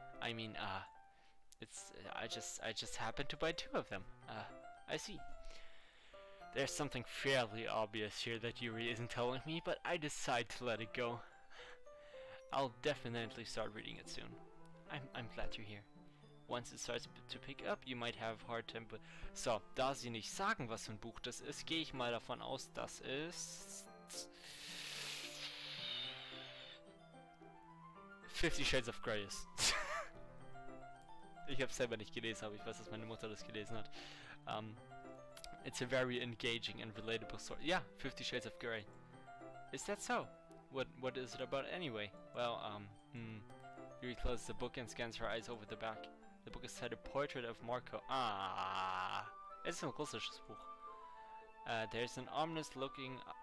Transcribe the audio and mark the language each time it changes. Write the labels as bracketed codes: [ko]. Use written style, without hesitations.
[en] I mean, I just happened to buy two of them. I see. There's something fairly obvious here that Yuri isn't telling me, but I decide to let it go. I'll definitely start reading it soon. I'm glad you're here. Once it starts to pick up, you might have hard time. [de] So, da sie nicht sagen, was für ein Buch das ist, gehe ich mal davon aus, dass es 50 Shades of Grey ist. Ich habe selber nicht gelesen, aber ich weiß, dass meine Mutter das gelesen hat. [en] It's a very engaging and relatable story. Yeah, 50 Shades of Grey. Is that so? What is it about anyway? Well, Yuri closes the book and scans her eyes over the back. The book is titled Portrait of Marco. [de] Ah, es ist ein russisches Buch. [en] There's an ominous looking